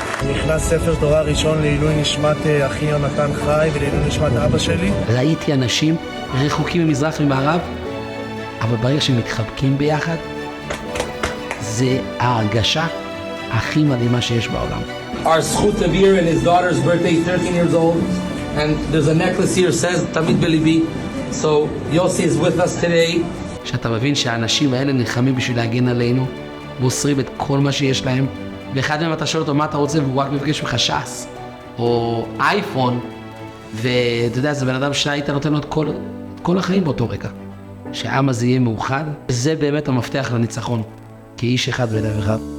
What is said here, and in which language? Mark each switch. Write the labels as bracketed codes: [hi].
[he] נכנס ספר תורה ראשון לעילוי נשמת אחי יונתן חי ולעילוי נשמת אבא שלי. ראיתי אנשים רחוקים ממזרח ומערב, אבל ברגע שמתחבקים ביחד, זה ההרגשה הכי מדהימה שיש בעולם. [en] Our זכות Tavir and his daughter's birthday is 13 years old, and there's a necklace here says [he] תמיד בליבי. [en] So Yossi is with us today. [he] שאתה מבין שהאנשים האלה נלחמים בשביל להגן עלינו, מוסרים את כל מה שיש להם, ואחד מהם אתה שואל אותו מה אתה רוצה והוא רק מבקש ממך ש"ס או אייפון, ואתה יודע, זה בן אדם שהיית נותן לו את כל החיים באותו רגע. שהעם הזה יהיה מאוחד, זה באמת המפתח לניצחון, כאיש אחד בלב אחד.